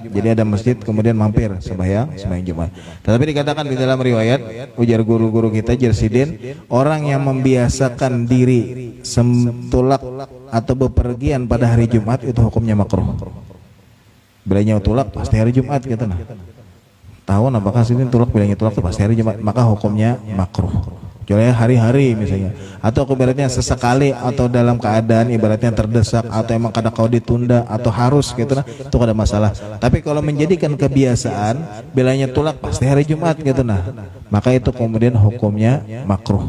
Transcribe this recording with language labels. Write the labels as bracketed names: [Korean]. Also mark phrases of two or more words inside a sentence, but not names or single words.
[Indonesian] Jadi ada masjid kemudian mampir sembahyang Jumat. Tetapi dikatakan di dalam riwayat ujar guru-guru kita Jersidin, orang yang membiasakan diri tulak atau bepergian pada hari Jumat itu hukumnya makruh. [Banjar] Bilanya tulak pasti hari Jumat gitu nah. Tahu apakah sini tulak bilanya tulak itu pasti hari Jumat, maka hukumnya makruh. [Indonesian] Jualnya hari-hari misalnya, atau ibaratnya sesekali atau dalam keadaan ibaratnya terdesak atau emang kadang kau ditunda atau harus gitu nah, itu ada masalah. Tapi kalau menjadikan kebiasaan bilanya tulak pasti hari Jumat gitu nah, maka itu kemudian hukumnya makruh.